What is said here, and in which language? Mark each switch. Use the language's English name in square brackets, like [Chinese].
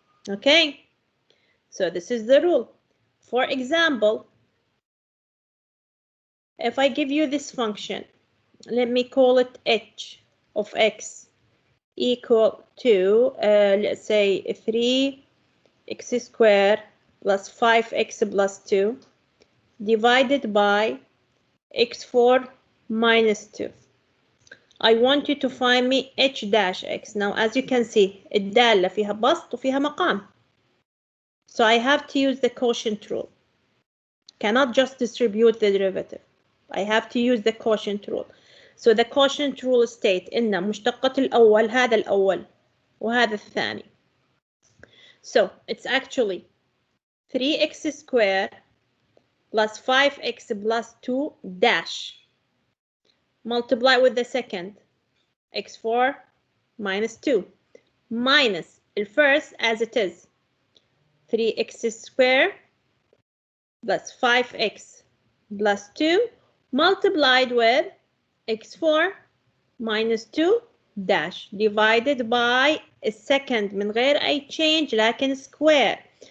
[English] Okay, so this is the rule. For example, if I give you this function, let me call it h of x equal to let's say 3x squared plus 5x plus 2 divided by x4 minus 2. I want you to find me h dash x. Now as you can see [Arabic] الدالة فيها بسط وفيها مقام. [English] So I have to use the quotient rule. Cannot just distribute the derivative. I have to use the quotient rule. So the quotient rule state [Arabic] إن مشتقة الأول هذا الأول وهذا الثاني. [English] So it's actually 3x squared plus 5x plus 2 dash. Multiply with the second x4 minus 2 minus the first as it is 3x squared plus 5x plus 2 multiplied with x4 minus 2 dash divided by a second [Arabic] من غير أي [English] change لكن square.